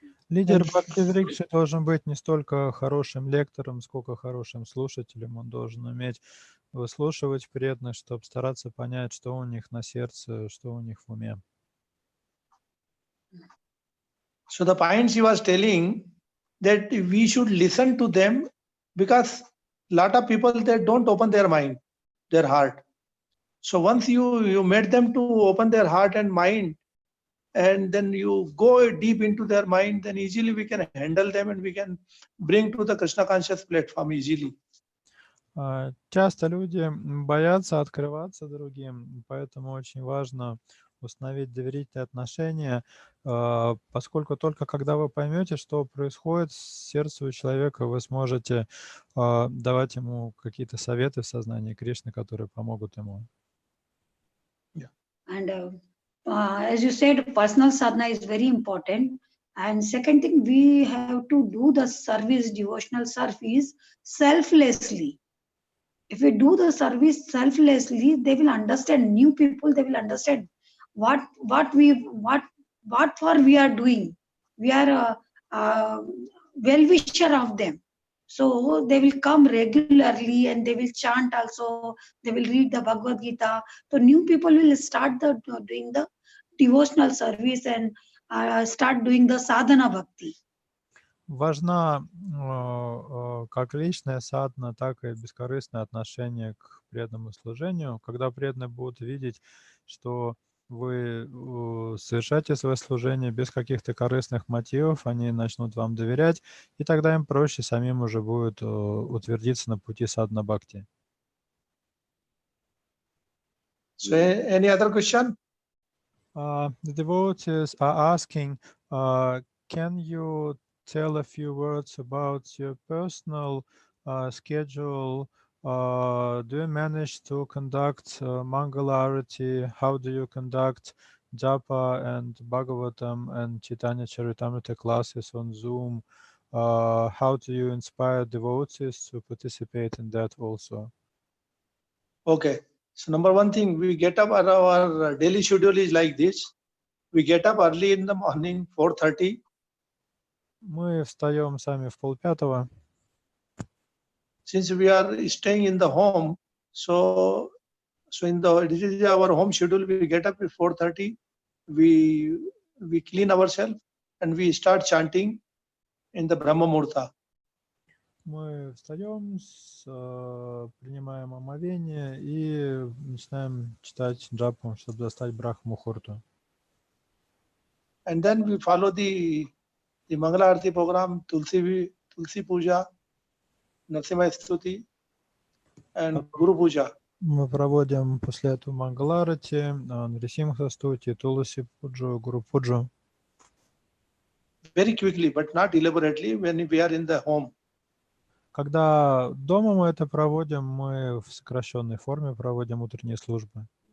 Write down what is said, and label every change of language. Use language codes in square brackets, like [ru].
[ru] Лидер Бхакти-врикши должен быть не столько хорошим лектором, сколько хорошим слушателем. Он должен уметь выслушивать преданных, чтобы стараться понять, что у них на сердце, что у них в уме. [en] So the points he was telling that we should listen to them, because a lot of people, they don't open their mind, their heart. So once you made them to open their heart and mind, and then you go deep into their mind, then easily we can handle them and we can bring to the Krishna conscious platform easily. [ru] Часто люди боятся открываться другим, поэтому очень важно установить доверительные отношения, поскольку только когда вы поймете, что происходит с сердцем у человека, вы сможете давать ему какие-то советы в сознании Кришны, которые помогут ему. [en] And as you said, personal sadhana is very important. And second thing, we have to do the service, devotional service, selflessly. If we do the service selflessly, they will understand. New people, they will understand what for we are doing. We are a well-wisher of them. So they will come regularly and they will chant also. They will read the Bhagavad Gita. So new people will start doing the devotional service and start doing the sadhana bhakti. [ru] Важна как личная садхана, так и бескорыстное отношение к преданному служению. Когда преданные будут видеть, что вы совершаете свое служение без каких-то корыстных мотивов, они начнут вам доверять, и тогда им проще самим уже будет утвердиться на пути садхана бхакти. [en] So any other question? The devotees are asking, can you tell a few words about your personal schedule? Do you manage to conduct Mangala Arati? How do you conduct Japa and Bhagavatam and Chaitanya Charitamrita classes on Zoom? How do you inspire devotees to participate in that also? Okay. So number one thing, we get up, our daily schedule is like this. We get up early in the morning, 4:30. [ru] Мы встаем сами в 4:30. [en] Since we are staying in the home, so this is our home schedule. We get up at 4:30. We clean ourselves and we start chanting in the Brahma Murta. [ru] Мы встаем, принимаем омовение и начинаем читать джапу, чтобы достать брахма-мухурту. [en] And then we follow the Mangala Arati program, Tulsi Puja, Narasimha Stuti, and Guru Puja. [ru] Мы проводим после этого Мангаларати, Нарисимха Стути, Туласи Пуджу, Гуру Пуджу. [en] Very quickly, but not elaborately when we are in the home. [ru] Когда дома мы это проводим, мы в сокращенной форме проводим утренние службы.